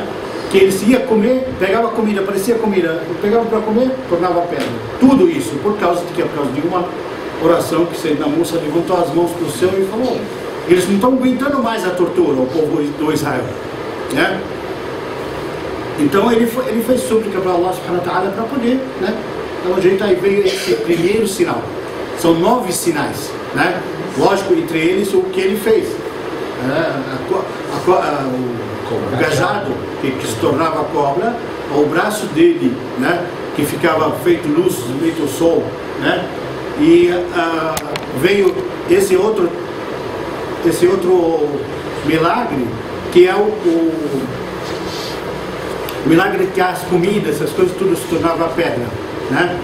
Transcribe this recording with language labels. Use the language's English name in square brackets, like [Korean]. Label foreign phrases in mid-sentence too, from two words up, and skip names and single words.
[Portuguese] Que eles iam comer, pegava comida, parecia comida, pegava para comer, tornava pedra. Tudo isso, por causa de uma oração que Sayyidina Musa levantou as mãos para o céu e falou, eles não estão aguentando mais a tortura, o povo do Israel, né? Então ele fez súplica para [Arabic] الله سبحانه وتعالى [Portuguese] para poder, né? Então a gente aí veio esse primeiro sinal. São 9 sinais, né? Lógico, entre eles o que ele fez. o cajado que se tornava cobra, o braço dele, né, que ficava feito luz no meio do sol, né, e veio esse outro milagre, que é o milagre que as comidas, essas coisas tudo se tornava pedra, né.